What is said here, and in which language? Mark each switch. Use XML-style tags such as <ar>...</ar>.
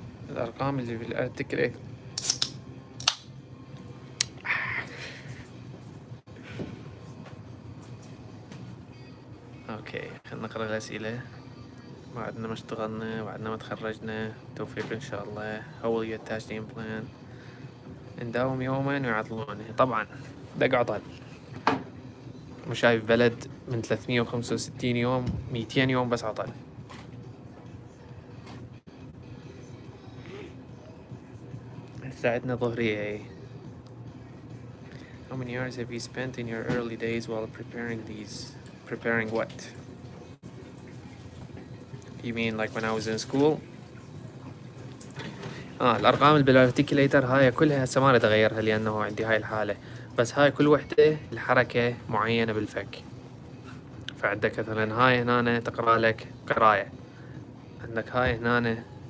<ar>الأرقام اللي في الارتكل. اوكي، خلينا نقرأ الأسئلة. بعدنا ما اشتغلنا، بعدنا ما تخرجنا. توفيق ان شاء الله.</ar> <en>How will you attach the implant؟</en> <ar>نداوم يوما ويعطلونه. طبعا دق عطل. مش شايف بلد من 365 يوم 200 يوم بس عطل. ساعتنا ظهرية هي.</ar> <en>How many hours have you spent in your early days while preparing these? Preparing what? You mean like when I was in school?</en> <ar>الأرقام اللي بالارتيكيليتر هاي كلها هسه ما أغيرها لأنه عندي هاي الحالة، بس هاي كل وحدة لحركة معينة بالفك. فعندك مثلا هاي هنا تقرأ لك قراية، عندك هاي هنا</ar>